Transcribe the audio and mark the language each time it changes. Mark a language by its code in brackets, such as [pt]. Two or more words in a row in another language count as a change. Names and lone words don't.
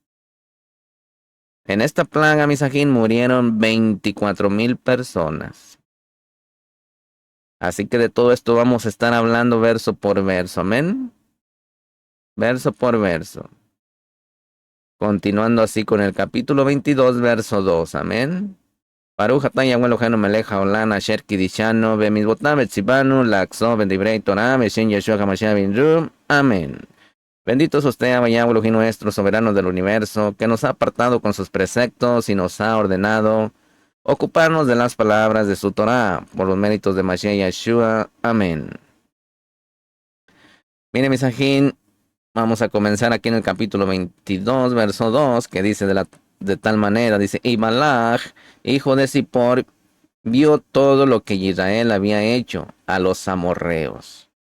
[es] En esta plaga, misajín, murieron 24,000 personas. Así que de todo esto vamos a estar hablando verso por verso. Amén. Verso por verso. Continuando así con el capítulo 22, verso 2. Amén. [he] ברוך אתה יהוה אלוהינו מלך העולם אשר קידשנו במצוותיו וציוונו לעסוק בדברי תורה בשם ישוע המשיח בן רו. [es] Amén. Bendito es usted, [he] יהוה אלוהים [es] nuestro, soberano del universo, que nos ha apartado con sus preceptos y nos ha ordenado ocuparnos de las palabras de su Torah, por los méritos de Mashiach Yeshua. Amén. Mire, misajín, vamos a comenzar aquí en el capítulo 22, verso 2, que dice de tal manera, dice, y Balaj, hijo de Zippor, vio todo lo que Israel había hecho a los amorreos.